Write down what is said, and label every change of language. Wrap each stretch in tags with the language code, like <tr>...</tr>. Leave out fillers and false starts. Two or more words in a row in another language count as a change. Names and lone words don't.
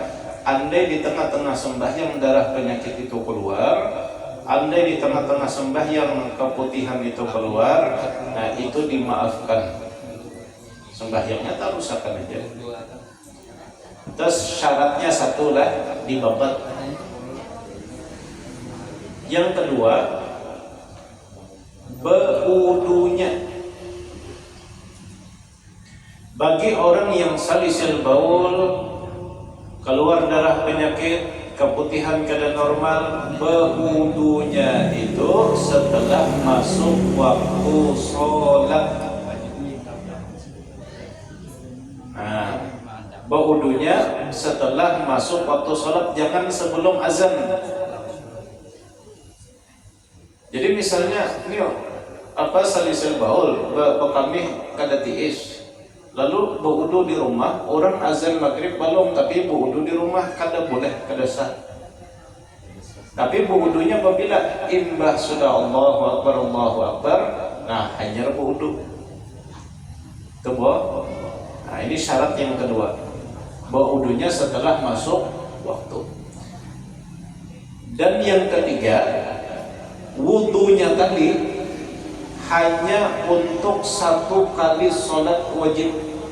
<id>Andai di tengah-tengah sembahyang darah penyakit itu keluar, andai di tengah-tengah sembahyang keputihan itu keluar, nah itu dimaafkan. Sembahyangnya tak rusakkan aja. Terus syaratnya satu lah, dibabat. Yang kedua, berwudunya. Bagi orang yang</id> <ar>سلس البول,</ar> <id>keluar darah penyakit, keputihan keadaan normal, berwudunya itu setelah masuk waktu sholat. Nah, berwudunya setelah masuk waktu sholat, jangan sebelum azan.</id> <bjn>Jadi misalnya ini apa</bjn> <ar>سلس البول,</ar> <bjn>kami kada tiis.</bjn> <id>Lalu berwudu di rumah, orang azan maghrib belum, tapi berwudu di rumah kada boleh, kada sah. Tapi berwudunya apabila imbah sudah</id> <ar>الله أكبر,</ar> <id>nah hanya berwudu. Coba. Nah ini syarat yang kedua, berwudunya setelah masuk waktu. Dan yang ketiga, wudunya tadi hanya untuk satu kali sholat wajib.</id>